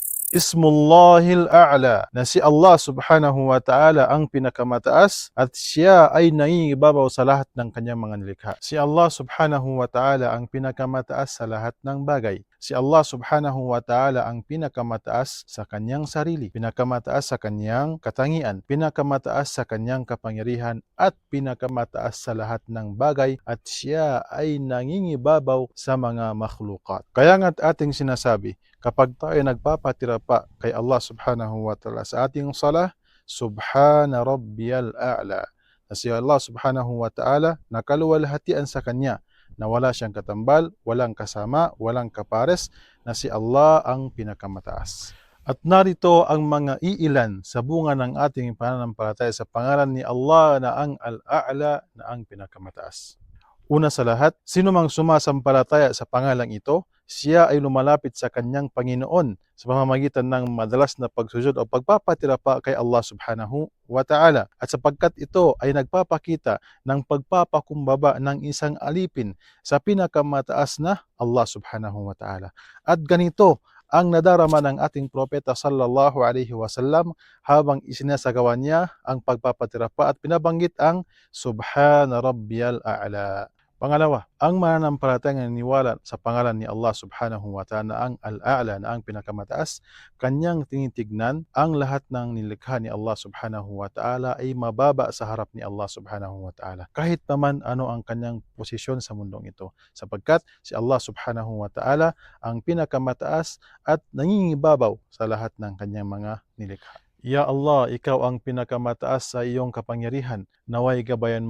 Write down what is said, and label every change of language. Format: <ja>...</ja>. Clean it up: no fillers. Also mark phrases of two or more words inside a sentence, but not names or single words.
<ar>اسم الله الأعلى,</ar> <tl>na si Allah</tl> <ar>سبحانه وتعالى</ar> <tl>ang pinakamataas at siya ay nangingibabaw sa lahat ng kanyang mga nilikha. Si Allah</tl> <ar>سبحانه وتعالى</ar> <tl>ang pinakamataas sa lahat ng bagay. Si Allah</tl> <ar>سبحانه وتعالى</ar> <tl>ang pinakamataas sa kanyang sarili, pinakamataas sa kanyang katangian, pinakamataas sa kanyang kapangyarihan at pinakamataas sa lahat ng bagay at siya ay nangingibabaw sa mga makhlukat. Kaya nga't ating sinasabi, kapag tayo nagpapatira pa kay Allah</tl> <ar>سبحانه وتعالى</ar> <tl>sa ating salah,</tl> <ar>سبحان ربي الأعلى.</ar> <tl>Na si Allah</tl> <ar>سبحانه وتعالى</ar> <tl>nakaluwalhatian sa kanya na wala siyang katambal, walang kasama, walang kapares, na si Allah ang pinakamataas. At narito ang mga iilan sa bunga ng ating pananampalataya sa pangalan ni Allah na ang Al-A'la, na ang pinakamataas. Una sa lahat, sino mang sumasampalataya sa pangalang ito, siya ay lumalapit sa kanyang Panginoon sa pamamagitan ng madalas na pagsujud o pagpapatira pa kay Allah</tl> <ar>سبحانه وتعالى.</ar> <tl>At sapagkat ito ay nagpapakita ng pagpapakumbaba ng isang alipin sa pinakamataas na Allah</tl> <ar>سبحانه وتعالى.</ar> <tl>At ganito ang nadarama ng ating propeta</tl> <ar>صلى الله عليه وسلم</ar> <tl>habang isinasagawa niya ang pagpapatira pa at pinabanggit ang</tl> <ar>سبحان ربي الأعلى.</ar> <tl>Pangalawa, ang mananampalatayang naniniwala sa pangalan ni Allah</tl> <ar>سبحانه وتعالى</ar> <tl>na ang Al-A'la, na ang pinakamataas, kanyang tinitignan ang lahat ng nilikha ni Allah</tl> <ar>سبحانه وتعالى</ar> <tl>ay mababa sa harap ni Allah</tl> <ar>سبحانه وتعالى.</ar> <tl>Kahit naman ano ang kanyang posisyon sa mundong ito, sapagkat si Allah</tl> <ar>سبحانه وتعالى</ar> <tl>ang pinakamataas at nangingibabaw sa lahat ng kanyang mga nilikha. Ya Allah, ikaw ang pinakamataas sa iyong kapangyarihan. Naway gabayan mo</tl>